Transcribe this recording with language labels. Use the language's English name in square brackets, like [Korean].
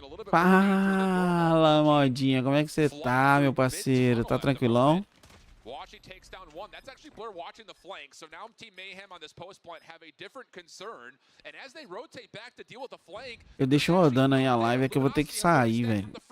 [Portuguese] Fala, modinha, como é que você tá, meu parceiro? Tá tranquilão? [English] Takes down one. That's actually Blur watching the flank. So now Team Mayhem on this post point have a different concern. And as they rotate back to deal with the flank, [Portuguese] eu deixo rodando aí a live, é que eu vou ter que sair, velho.